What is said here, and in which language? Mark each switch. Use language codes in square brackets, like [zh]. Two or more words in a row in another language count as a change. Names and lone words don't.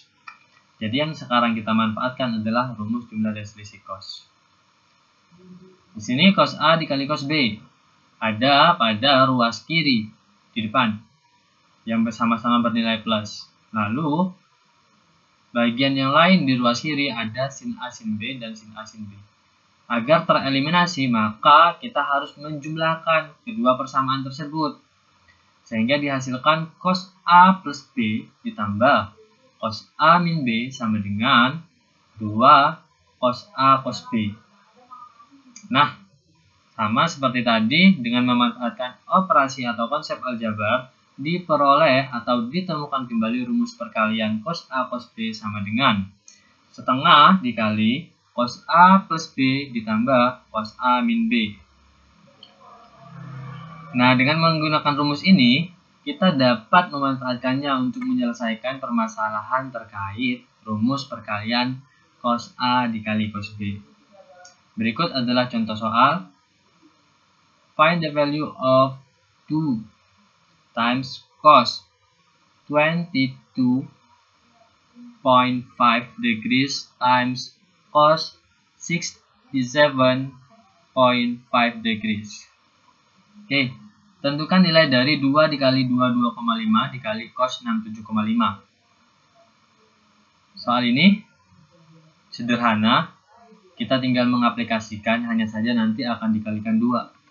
[id] Jadi yang sekarang kita manfaatkan adalah rumus jumlah dan selisih cos. Di sini cos A dikali cos B ada pada ruas kiri di depan yang bersama-sama bernilai plus. Lalu bagian yang lain di ruas kiri ada sin A sin B dan sin A sin B. Agar tereliminasi, maka kita harus menjumlahkan kedua persamaan tersebut. Sehingga dihasilkan cos A plus B ditambah cos A min B sama dengan 2 cos A cos B. Nah, sama seperti tadi, dengan memanfaatkan operasi atau konsep aljabar, diperoleh atau ditemukan kembali rumus perkalian cos A cos B sama dengan setengah dikali cos A plus B ditambah cos A min B. Nah, dengan menggunakan rumus ini, kita dapat memanfaatkannya untuk menyelesaikan permasalahan terkait rumus perkalian cos A dikali cos B. Berikut adalah contoh soal. [en] Find the value of 2 times cos 22.5 degrees times cos 67.5 degrees. [id] Oke, tentukan nilai dari 2 dikali 22,5 dikali cos 67,5. Soal ini sederhana, kita tinggal mengaplikasikan, hanya saja nanti akan dikalikan 2.